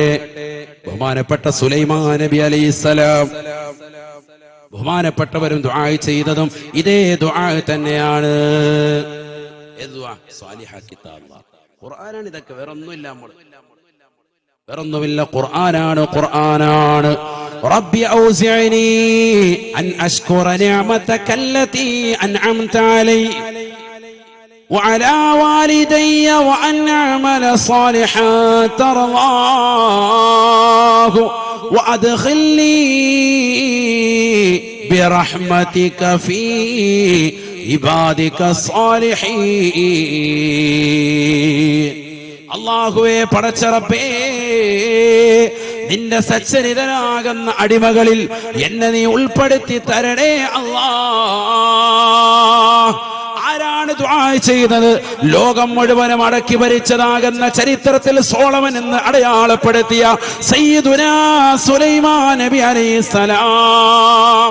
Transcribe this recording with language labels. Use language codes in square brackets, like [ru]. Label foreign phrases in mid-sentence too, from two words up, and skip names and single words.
[ml] ബഹുമാനപ്പെട്ട സുലൈമാൻ നബി അലൈഹിസ്സലാം, ബഹുമാനപ്പെട്ടവരും ദുആ ചെയ്തതും ഇതേ ദുആ തന്നെയാണ്. ഖുർആനാണ് ഇതൊക്കെ, വേറൊന്നുമില്ല. ഖുർആനാണ്. [ar] رب أوزعني أن أشكر نعمتك التي أنعمت علي وعلى والدي وأن أعمل صالحا ترضاه وأدخلني برحمتك في عبادك الصالحين. [ml] അല്ലാഹുവേ, പടച്ച റബ്ബേ, നിന്റെ സച്ചരിതനാകുന്ന അടിമകളിൽ എന്നെ നീ ഉൾപ്പെടുത്തി തരണേ അല്ലാ. ആരാണ് ദുആ ചെയ്തത്? ലോകം മുഴുവനും അടക്കി ഭരിച്ചതാകുന്ന ചരിത്രത്തിൽ സോളമൻ എന്ന് അടയാളപ്പെടുത്തിയ സയ്യിദുനാ സുലൈമാൻ നബി അലൈഹിസ്സലാം.